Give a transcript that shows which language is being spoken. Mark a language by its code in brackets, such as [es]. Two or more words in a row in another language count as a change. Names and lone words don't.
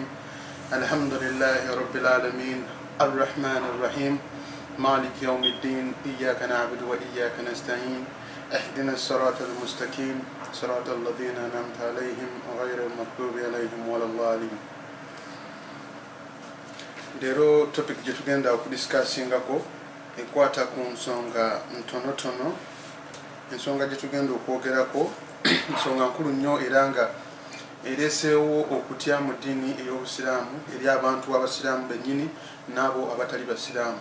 [ar] الحمد لله رب العالمين الرحمن الرحيم مالك يوم الدين. إياك نعبد وإياك نستعين. اهدنا الصراط المستقيم صراط الذين أنعمت عليهم غير المغضوب عليهم ولا الضالين. [lg] Lero topic gye tugenda okudiscussingako ekwata ku nsonga ntonotono. Ensonga gye tugenda okwogerako nsonga nkulu nnyo era nga ereeseewo okutya mu ddiini ey'obusiraamu eri abantu abasiraamu bennyini n'abo abatali basiraamu.